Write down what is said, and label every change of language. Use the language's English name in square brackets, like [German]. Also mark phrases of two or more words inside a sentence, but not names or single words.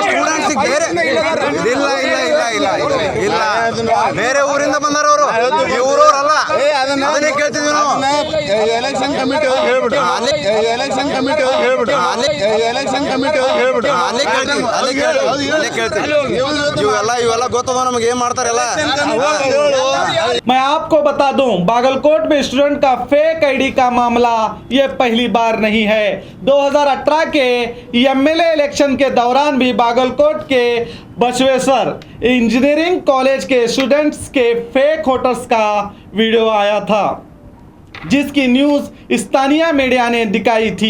[Kannada] ಸ್ಟೂಡೆಂಟ್ಸ್ ಬೇರೆ ಇಲ್ಲ ಬೇರೆ ಊರಿಂದ ಬಂದಾರ ಅವರು, ಈ ಊರವ್ರಲ್ಲ. ಅದನ್ನೇ ಕೇಳ್ತಿದ್ವಿ ನಾವು. [English] election committee [Kannada] ಹೇಳ್ಬಿಟ್ಟು ಇವೆಲ್ಲ ಗೊತ್ತದ ನಮಗೆ ಏನ್ ಮಾಡ್ತಾರಲ್ಲ. [Hindi] मैं आपको बता दूं, बागलकोट में स्टूडेंट का [English] fake ID [Hindi] का मामला ये पहली बार नहीं है। 2018 के [English] MLA election [Hindi] के दौरान भी बागलकोट के बसवेश्वर इंजीनियरिंग कॉलेज के स्टूडेंट्स के [English] fake voters [Hindi] का वीडियो आया था, जिसकी न्यूज़ स्थानीय मीडिया ने दिखाई थी।